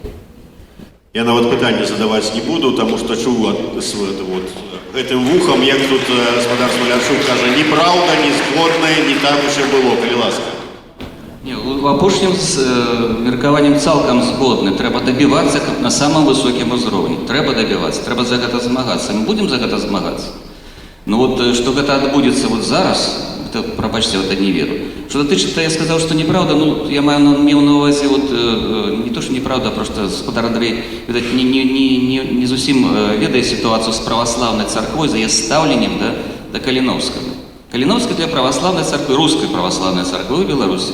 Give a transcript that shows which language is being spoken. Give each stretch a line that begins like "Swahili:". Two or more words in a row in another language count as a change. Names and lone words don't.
Belarusian: Я нават пытанне задаваць не буду, таму што чуў гэтым вухам, як тут гаспадар Смалярчук кажа, неправда, не згоднае, не так уж і было, калі ласка. Не, у апошнім з меркаваннем цалкам згодны. Трэба дабівацца на самым высокім узроўні. Трэба дабівацца, трэба за гэта змагацца. Мы будзем за гэта змагацца. Ну вот, што гэта адбудзецца вот зараз, это, прабачце, это не веру. Что датычыцца, я сказаў, што неправда, ну, я меў на увазе, вот, не то, што неправда, а просто гаспадар Андрэй, відаць, не зусім ведае сітуацыю з праваслаўнай царквой, за яе стаўленнем, да, да Каліноўскага. Каліноўска для праваслаўнай царквы, рускай праваслаўнай царквы ў Беларусі.